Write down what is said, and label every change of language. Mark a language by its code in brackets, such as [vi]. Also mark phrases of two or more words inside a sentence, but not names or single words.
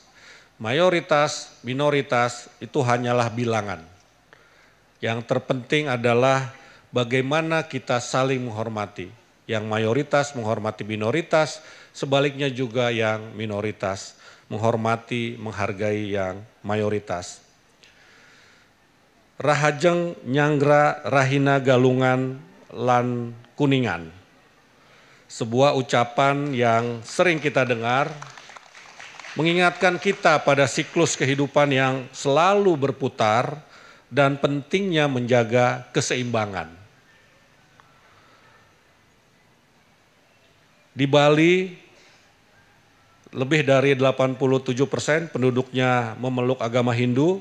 [id] Mayoritas, minoritas itu hanyalah bilangan. Yang terpenting adalah bagaimana kita saling menghormati. Yang mayoritas menghormati minoritas, sebaliknya juga yang minoritas menghormati, menghargai yang mayoritas. [ban] Rahajeng nyanggra rahina galungan lan kuningan. [id] Sebuah ucapan yang sering kita dengar, mengingatkan kita pada siklus kehidupan yang selalu berputar dan pentingnya menjaga keseimbangan. Di Bali, lebih dari 87% penduduknya memeluk agama Hindu.